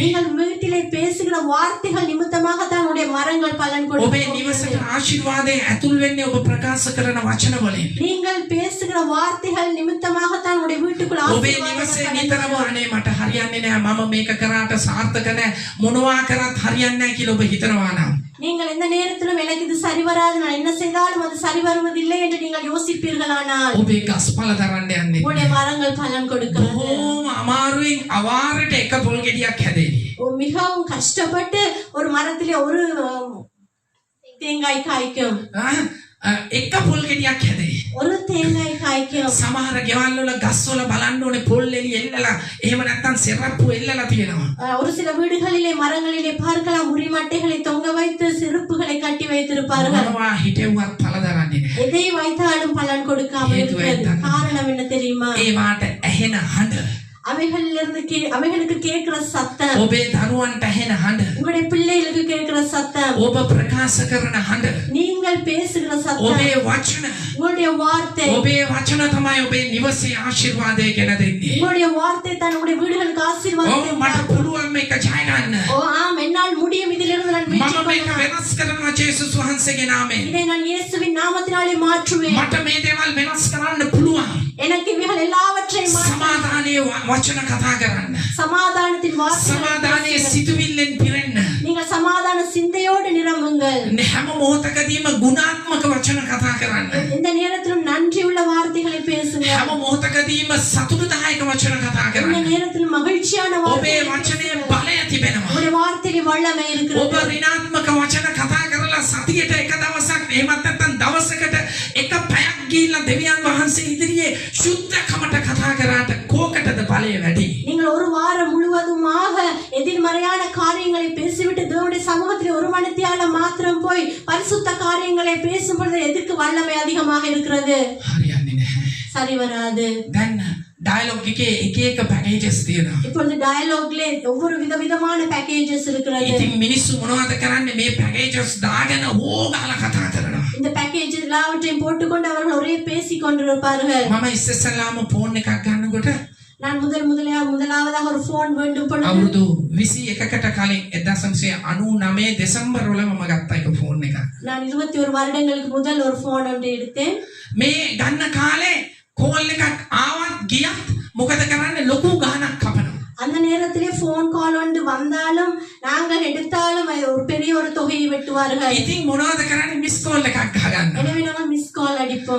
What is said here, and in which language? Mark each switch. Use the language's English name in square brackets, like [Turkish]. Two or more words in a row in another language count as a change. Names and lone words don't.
[Tamil] நீங்கள் வீட்டிலே பேசுகிற வார்த்தைகள் நிமித்தமாக தான் உங்களுடைய மரங்கள் பலன் கொடுக்கும். [Sinhala] ඔබේ නිවසට ආශිර්වාදය ඇතුල් වෙන්නේ ඔබ ප්‍රකාශ කරන වචන වලින්. [Tamil] நீங்கள் பேசுகிற வார்த்தைகள் நிமித்தமாக தான் உங்களுடைய வீட்டுக்குள் [Sinhala] ඔබේ නිවසේ නිතරම අනේ මට හරියන්නේ නැහැ, මම මේක කරාට සාර්ථක නැහැ, මොනවා කරත් හරියන්නේ නැහැ කියලා ඔබ හිතනවා නම් [Tamil] நீங்கள் எந்த நேரத்திலும் எனக்கு இது சரி வராது, நான் என்ன செய்தாலும் அது சரி வருவதில்லை என்று நீங்கள் யோசிப்பீர்களானால் [Sinhala] ඔබේ ගස් පළදරන්න යන්නේ. [Tamil] உங்களுடைய மரங்கள் பலன் கொடுக்கிறது. [Sinhala] බොහෝම අමාරුවෙන් අවාරට එක පොල් ගෙඩියක් හැදෙන්නේ. [Tamil] மிகவும் கஷ்டப்பட்டு ஒரு மரத்திலே ஒரு தேங்காய் காய்க்கும். [Sinhala] එක පොල් ගෙඩියක් හැදේ. [Tamil] ஒரு தேங்காய் காய்க்கும். [Sinhala] සමහර ගෙවල් වල ගස් වල බලන්න ඕනේ පොල් එලි එල්ලලා එහෙම නැත්නම් සෙරප්පු එල්ලලා තියෙනවා. [Tamil] ஒரு சில வீடுகளிலே மரங்களிலே பார்க்கலாம் உரிமட்டைகளை தொங்க வைத்து செருப்புகளை கட்டி வைத்திருப்பார்கள். [Sinhala] මොනවා හිටෙව්වත් පළදරන්නේ නැහැ. [Tamil] எதை வைத்தாலும் பலன் கொடுக்காமல் இருக்கிறது. காரணம் என்ன தெரியுமா? [Sinhala] ඒවාට ඇහෙන හඬ, [Tamil] அவைகளுக்கு கேட்கிற சத்தம், [Sinhala] ඔබේ දරුවන්ට ඇහෙන හඬ, [Tamil] உங்களுடைய பிள்ளைகளுக்கு கேட்கிற சத்தம், [Sinhala] ඔබ ප්‍රකාශ කරන හඬ, [Tamil] நீங்கள் பேசுகிற சத்தம், [Sinhala] ඔබේ වචන, [Tamil] உங்களுடைய வார்த்தை, [Sinhala] ඔබේ වචන තමයි ඔබේ නිවසේ ආශිර්වාදය ගෙන දෙන්නේ. [Tamil] உங்களுடைய வார்த்தை தான் உங்களுடைய வீடுகளுக்கு ஆசீர்வாதத்தை [Sinhala] මට පුළුවන් මේක ජය ගන්න. [Tamil] ஓ ஆம், என்னால் முடியும், இதிலிருந்து நான் வெற்றி [Sinhala] මම මේක [Tamil] கொள்ளலாம். [Sinhala] වෙනස් කරනවා ජේසුස් වහන්සේගේ නාමයෙන්. [Tamil] இதை நான் இயேசுவின் நாமத்தினாலே மாற்றுவேன். [Sinhala] මට මේ දේවල් වෙනස් කරන්න පුළුවන්. [Tamil] எனக்கு இவைகள் எல்லாவற்றையும் மாற்ற, [Sinhala] සමාදානයේ වචන කතා කරන්න. [Tamil] சமாதானத்தின் [Sinhala] සමාදානයේ [Tamil] வார்த்தை, [Sinhala] සිතුවිල්ලෙන් පිරෙන්න. [Tamil] நீங்கள் சமாதான சிந்தையோடு நிரம்புங்கள். [Sinhala] හැම මොහොතකදීම ගුණාත්මක වචන කතා කරන්න. [Tamil] இந்த நேரத்திலும் நன்றியுள்ள வார்த்தைகளை பேசுங்க. [Sinhala] හැම මොහොතකදීම සතුටුදායක වචන කතා [Tamil] இந்த [Sinhala] කරන්න. [Tamil] நேரத்தில் மகிழ்ச்சியான [Sinhala] ඔබේ [Tamil] வார்த்தைகளை [Sinhala] වචනයේ [Tamil] பேசுங்க. [Sinhala] බලය තිබෙනවා. [Tamil] உங்களுடைய வார்த்தையிலே வல்லமை [Sinhala] ඔබ [Tamil] இருக்கிறது. [Sinhala] ඍණාත්මක වචන කතා කරලා සතියට එක දවසක් එහෙමත් නැත්නම් දවසකට එක පැයක් ගිහිල්ලා දෙවියන් වහන්සේ ඉදිරියේ සුද්ධකමට කතා කරාට කෝකටද බලය වැඩි? [Tamil] நீங்கள் ஒரு வாரம் முழுவதுமாக எதிர்மறையான காரியங்களை பேசிவிட்டு தேவனுடைய சமூகத்தில் ஒரு மணித்தியாலம் மாத்திரம் போய் பரிசுத்த காரியங்களை பேசும் பொழுது எதற்கு வல்லமை அதிகமாக இருக்கிறது? [Sinhala] හරියන්නේ නැහැ. [Tamil] சரி வராது. [Sinhala] දැන් ඩයලොග් එකේ එක එක පැකේජස් තියෙනවා. [Tamil] இப்பொழுது டயலாக்ல ஒவ்வொரு விதவிதமான பேக்கேஜஸ் இருக்கிறது. [Sinhala] ඉතින් මිනිස්සු මොනවද කරන්නේ? මේ පැකේජස් දාගෙන ඕගාලා කතා කරනවා. [Tamil] இந்த பேக்கேஜ் எல்லாவற்றையும் போட்டுக்கொண்டு அவர்கள் ஒரே பேசிக் கொண்டிருப்பார்கள். [Sinhala] මම ඉස්සෙල්ලාම ෆෝන් එකක් ගන්නකොට [Tamil] நான் முதலாவதாக ஒரு போன் வேண்டும் பொழுது [Sinhala] අවුරුදු 21කට කලින් 1999 දෙසැම්බර් වල මම ගත්ත එක ෆෝන් එක. [Tamil] நான் 21 வருடங்களுக்கு முதல் ஒரு போன் ஒன்று எடுத்தேன். [Sinhala] මේ ගන්න කාලේ කෝල් එකක් ආවත් ගියත් මොකද කරන්නේ? ලොකු ගාණක් කපනවා. [Tamil] அந்த நேரத்திலே போன் கால் ஒன்று வந்தாலும் நாங்கள் எடுத்தாலும் அது ஒரு பெரிய ஒரு தொகையை வெட்டுவார்கள். [Sinhala] ඉතින් මොනවද කරන්නේ? [English] miss call [Sinhala] එකක් ගහගන්න. [Tamil] எனவே நாங்கள் [English] miss call [Tamil] அடிப்போம்.